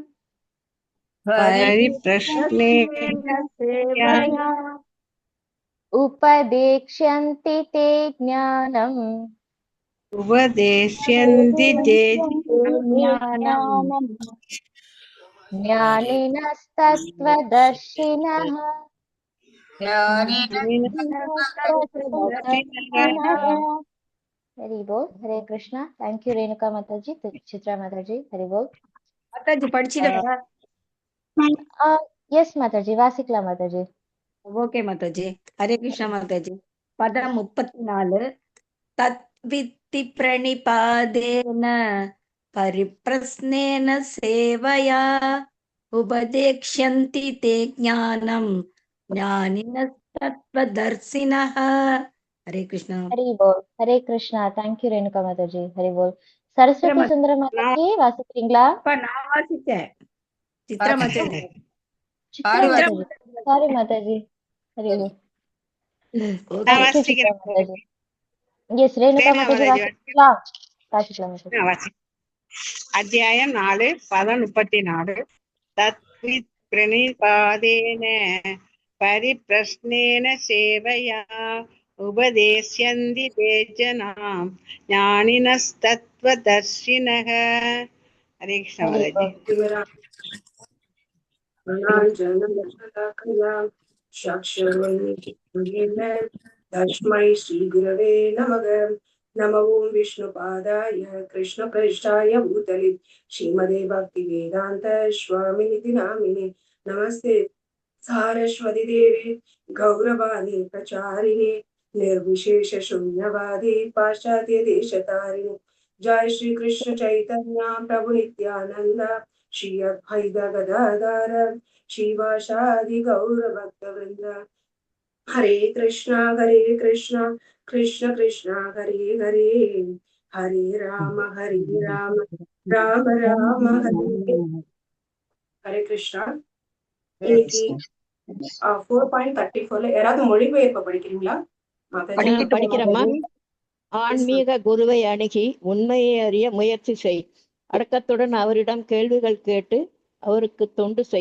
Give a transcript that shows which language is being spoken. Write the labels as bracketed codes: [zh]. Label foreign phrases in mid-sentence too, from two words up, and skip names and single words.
[sa] उपदेक्ष्यन्ति ते ज्ञानम् ज्ञानिनस्तत्वदर्शिनः हरि बोल. हरे कृष्णा. [en] thank you रेणुका माताजी, चित्रा माताजी. हरि बोल. [ta] மாதாஜி படிச்சிடவா? எஸ் மாதாஜி, வாசிக்கலாம் மாதாஜி. ஓகே மாதாஜி. ஹரே கிருஷ்ணா மாதாஜி. பதம் 34. [sa] तद्वित्ति प्रणिपातेन परिप्रश्नेन सेवया उपदेक्ष्यन्ति ते ज्ञानम् ज्ञानिनस्तत्वदर्शिनः. [ta] ஹரே கிருஷ்ணா. हरि बोल. हरे कृष्णा. [en] thank you रेणुका माताजी. हरि बोल. [ta] सरस्वती सुंदर माताजी வாசிக்கிறீங்களா? நான் வாசிச்சேன். சித்ரா மாதாஜி. சாரி மாதாஜி. ஹரி போல். எஸ் ரேணுகா மாதாஜி வாசிக்கலாம். வாசிக்கலாம். அத்தியாயம் 4 பதம் 34. [sa] तद्वित् प्रणिपातेन परिप्रश्नेन सेवया उपदेष्यन्ति ते जनाम् ज्ञानिनस्तत्वदर्शिनः. [ta] ஹரே கிருஷ்ணா மாதாஜி. [sa] तस्मै श्रीगुरवे नमः. नमो ओं विष्णुपादाय कृष्णप्रेष्ठाय भूतले श्रीमदे भक्तिवेदान्त स्वामिनिति नामिने. नमस्ते सारस्वती देवी गौरवाणी प्रचारिणे निर्विशेष शून्यवादी पाश्चात्य देशतारिणे. जय श्री कृष्ण चैतन्य प्रभु नित्यानंद श्री अद्वैत गदाधर श्रीवासादि गौर भक्त वृंद. हरे कृष्णा कृष्ण कृष्ण हरे हरे हरे राम राम राम हरे. हरे कृष्णा. [ta] இன்னைக்கு 4.34ல யாராவது மொழிபெயர்ப்பு படிக்கிறீங்களா? படிக்கிறேம்மா. ஆன்மீக குருவை அணுகி உண்மையை அறிய முயற்சி செய். அடக்கத்துடன் அவரிடம் கேள்விகள் கேட்டு அவருக்கு தொண்டு செய்.